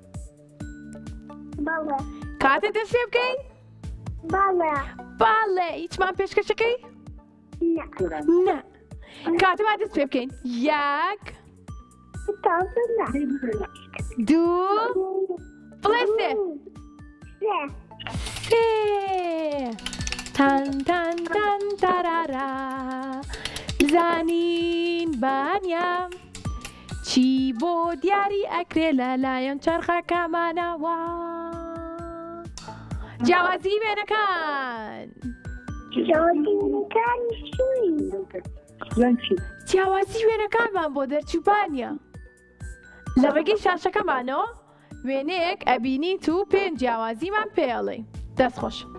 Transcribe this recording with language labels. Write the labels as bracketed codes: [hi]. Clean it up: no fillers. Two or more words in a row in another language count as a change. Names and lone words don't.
[ckb] بەڵێ کاتە دەست پێ بکەین؟ بەڵێ باڵێ هیچمان پێشکەشەکەی؟ نا کاتەما دەست پێ بکەین یەک دوو بڵێ سێ تان تان تان تارارا زانین بانیام چی بۆ دیاری ئەکرێ لەلایەن چەرخەکەمانەوە جیاوازی وێنەکان جیاوازی وێنەکانمان بۆ دەرچووبانە لە ڕێگەی شاشەکەمانەوە وێنەیەک ئەبینیت و پێنج جیاوازیمان پێڵێ دەست خۆش